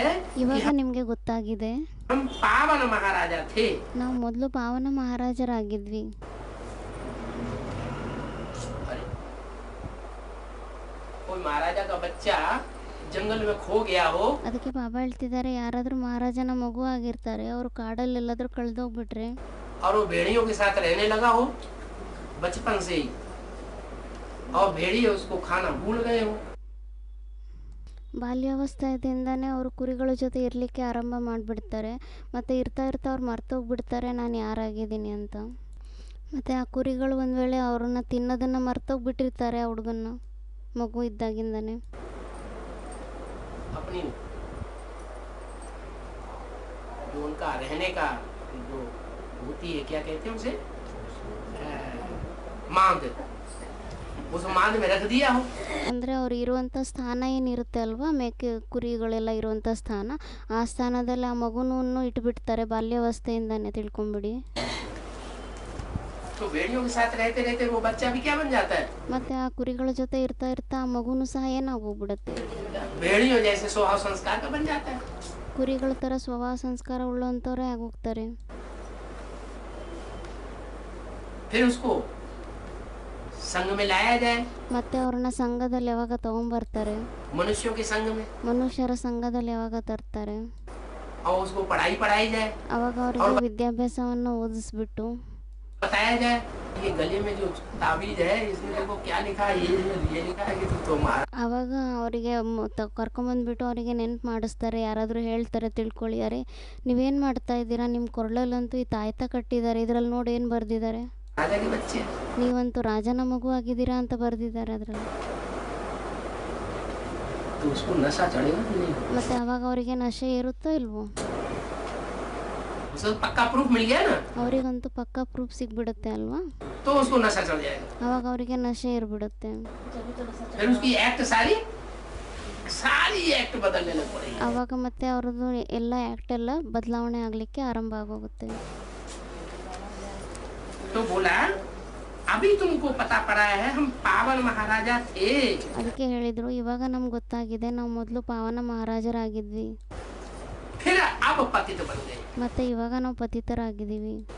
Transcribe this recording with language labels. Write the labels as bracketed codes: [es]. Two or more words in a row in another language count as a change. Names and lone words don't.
[kn] ಇವಾಗ ನಿಮಗೆ ಗೊತ್ತಾಗಿದೆ, [hi] हम पावन महाराजा थे. [kn] ನಾವು ಮೊದಲು ಪಾವನ ಮಹಾರಾಜರಾಗಿದ್ವಿ. [hi] कोई महाराजा का बच्चा जंगल में खो गया हो, [kn] ಅದಕ್ಕೆ ಬಾಬಾ ಹೇಳ್ತಿದ್ದಾರೆ, ಯಾರಾದರೂ ಮಹಾರಾಜನ ಮಗು ಆಗಿರ್ತಾರೆ, ಅವರು ಕಾಡಲ್ಲಿ ಎಲ್ಲಾದರೂ ಕಳೆದೋಗ್ಬಿಟ್ರೆ, [hi] और वो भेड़ियों के साथ रहने लगा हो बचपन से ही, और भेड़िए उसको खाना भूल गए हो. [kn] ಬಾಲ್ಯಾವಸ್ಥೆಯಿಂದನೇ ಅವರು ಕುರಿಗಳ ಜೊತೆ ಇರಲಿಕ್ಕೆ ಆರಂಭ ಮಾಡಿಬಿಡ್ತಾರೆ. ಮತ್ತು ಇರ್ತಾ ಅವ್ರು ಮರ್ತೋಗ್ಬಿಡ್ತಾರೆ ನಾನು ಯಾರಾಗಿದ್ದೀನಿ ಅಂತ. ಮತ್ತು ಆ ಕುರಿಗಳು ಒಂದು ವೇಳೆ ಅವ್ರನ್ನ ತಿನ್ನೋದನ್ನು ಮರ್ತೋಗ್ಬಿಟ್ಟಿರ್ತಾರೆ, ಆ ಹುಡುಗನ್ನ ಮಗು ಇದ್ದಾಗಿಂದನೇ. [hi] अपनी जो उनका रहने का जो होती है, क्या कहते हैं उसे, मांद, उस मांद में रख दिया हो. [kn] ಅಂದರೆ ಅವ್ರು ಇರುವಂಥ ಸ್ಥಾನ ಏನಿರುತ್ತೆ ಅಲ್ವಾ, ಮೇಕೆ ಕುರಿಗಳೆಲ್ಲ ಇರುವಂಥ ಸ್ಥಾನ, ಆ ಸ್ಥಾನದಲ್ಲಿ ಆ ಮಗುನೂ ಇಟ್ಬಿಡ್ತಾರೆ ಬಾಲ್ಯಾವಸ್ಥೆಯಿಂದನೇ, ತಿಳ್ಕೊಂಬಿಡಿ. [hi] तो भेड़ियों के साथ रहते रहते वो बच्चा भी क्या बन जाता है, [kn] ಮತ್ತು ಆ ಕುರಿಗಳ ಜೊತೆ ಇರ್ತಾ ಇರ್ತಾ ಆ ಮಗುನೂ ಸಹ ಏನಾಗೋಗ್ಬಿಡುತ್ತೆ, [hi] भेड़ियों जैसे स्वभाव संस्कार का बन जाता है। [kn] ಕುರಿಗಳ ಥರ ಸ್ವಭಾವ ಸಂಸ್ಕಾರ ಉಳ್ಳಂಥವ್ರೇ ಆಗೋಗ್ತಾರೆ. [hi] फिर उसको संग में लाया जाए, [kn] ಮತ್ತೆ ಅವ್ರನ್ನ ಸಂಘದಲ್ಲಿ ಯಾವಾಗ ತಗೊಂಬರ್ತಾರೆ, [hi] मनुष्यों के संग में, [kn] ಮನುಷ್ಯರ ಸಂಘದಲ್ಲಿ ಯಾವಾಗ ತರ್ತಾರೆ, [hi] और उसको पढ़ाई पढ़ाई जाए, [kn] ಅವಾಗ ಅವರಿಗೆ ವಿದ್ಯಾಭ್ಯಾಸವನ್ನು ಓದಿಸ್ಬಿಟ್ಟು [hi] बताया जाए ये गले में जो ताबीज है इसमें देखो क्या लिखा है, ये लिखा है कि तुम्हारा। [kn] ಆವಾಗ ಅವರಿಗೆ ಕರ್ಕೊಂಬಂದ್ಬಿಟ್ಟು ಅವರಿಗೆ ನೆನ್ಪು ಮಾಡಿಸ್ತಾರೆ. ಯಾರಾದರೂ ಹೇಳ್ತಾರೆ ತಿಳ್ಕೊಳ್ಳಿ, ಅರೆ ನೀವೇನು ಮಾಡ್ತಾ ಇದ್ದೀರಾ, ನಿಮ್ಮ ಕೊರಳಲ್ಲಂತೂ ಈ ತಾಯ್ತ ಕಟ್ಟಿದ್ದಾರೆ, ಇದರಲ್ಲಿ ನೋಡಿ ಏನು ಬರೆದಿದ್ದಾರೆ, [hi] राजा के बच्चे, [kn] ನೀವಂತೂ ರಾಜನ ಮಗು ಆಗಿದ್ದೀರಾ ಅಂತ ಬರೆದಿದ್ದಾರೆ ಅದರಲ್ಲಿ. [hi] तो उसको नशा चढ़ेगा कि नहीं, [kn] ಮತ್ತು ಆವಾಗ ಅವರಿಗೆ ನಶೆ ಇರುತ್ತೋ ಇಲ್ವೋ, [hi] उसको पक्का प्रूफ मिल गया ना, [kn] ಅವರಿಗಂತೂ ಪಕ್ಕಾ ಪ್ರೂಫ್ ಸಿಗ್ಬಿಡುತ್ತೆ ಅಲ್ವಾ, [hi] तो उसको नशा चढ़ जाएगा। [kn] ಆವಾಗ ಅವರಿಗೆ ನಶೆ ಇರ್ಬಿಡುತ್ತೆ. [hi] फिर उसकी एक्ट सारी एक्ट बदलने लग पड़ेगी। [kn] ಆವಾಗ ಮತ್ತೆ ಅವ್ರದ್ದು ಎಲ್ಲ ಆ್ಯಕ್ಟ್ ಎಲ್ಲ ಬದಲಾವಣೆ ಆಗಲಿಕ್ಕೆ ಆರಂಭ ಆಗೋಗುತ್ತೆ. [hi] तो बोला अभी तुमको पता पड़ा है हम पावन महाराजा थे, [kn] ಅದಕ್ಕೆ ಹೇಳಿದರು, ಇವಾಗ ನಮ್ಗೆ ಗೊತ್ತಾಗಿದೆ ನಾವು ಮೊದಲು ಪಾವನ ಮಹಾರಾಜರಾಗಿದ್ವಿ, [hi] फिर अब पतित बन गए। [kn] ಮತ್ತು ಇವಾಗ ನಾವು ಪತಿತರಾಗಿದ್ದೀವಿ.